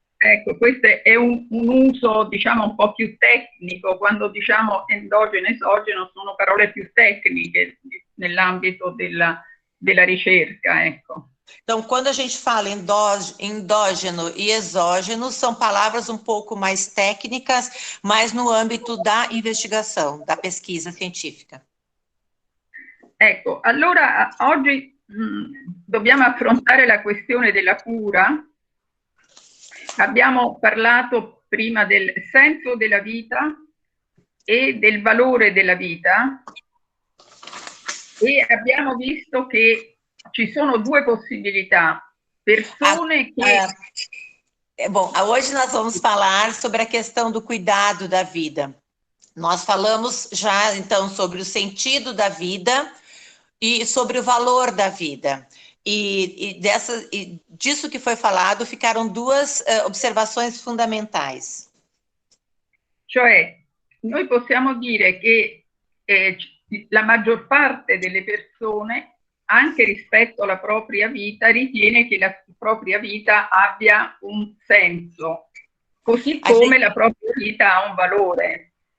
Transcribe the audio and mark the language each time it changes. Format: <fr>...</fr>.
<it>Ecco, questo è un uso, diciamo, un po' più tecnico. Quando diciamo endogeno e esogeno sono parole più tecniche nell'ambito della ricerca, ecco.</it> <pt>Então, quando a gente fala endógeno e exógeno, são palavras um pouco mais técnicas, mas no âmbito da investigação, da pesquisa científica.</pt> <it>Ecco, allora oggi dobbiamo affrontare la questione della cura. Abbiamo parlato prima del senso della vita e del valore della vita, e abbiamo visto che ci sono due possibilità. Persone che...</it> <pt>Bom, hoje nós vamos falar sobre a questão do cuidado da vida. Nós falamos já, então, sobre o sentido da vida e sobre o valor da vida. E disso que foi falado, ficaram duas observações fundamentais.</pt> <it>Cioè, noi possiamo dire che la maggior parte delle persone, anche rispetto alla propria vita, ritiene che la propria vita abbia un senso, così come la propria vita ha un valore.</it>